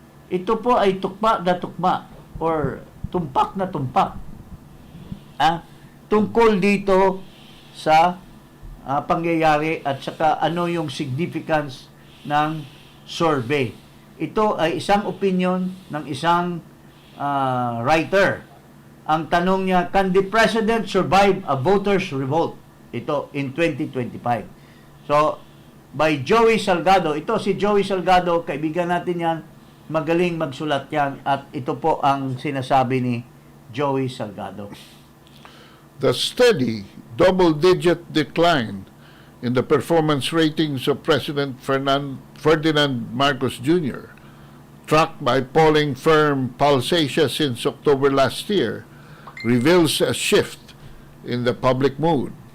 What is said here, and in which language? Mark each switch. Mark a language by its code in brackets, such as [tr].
[tl] Ito po ay tukma na tukma or tumpak na tumpak. Tungkol dito sa pangyayari at saka ano yung significance ng survey. Ito ay isang opinion ng isang writer. [en] Ang tanong niya, can the president survive a voters' revolt? Ito, in 2025. So, by Joey Salgado. [tl] Ito si Joey Salgado, kaibigan natin yan. Magaling magsulat yan. At ito po ang sinasabi ni Joey Salgado. [en] The steady double-digit decline in the performance ratings of President Ferdinand Marcos Jr., tracked by polling firm Pulsatia since October last year, reveals a shift in the public mood.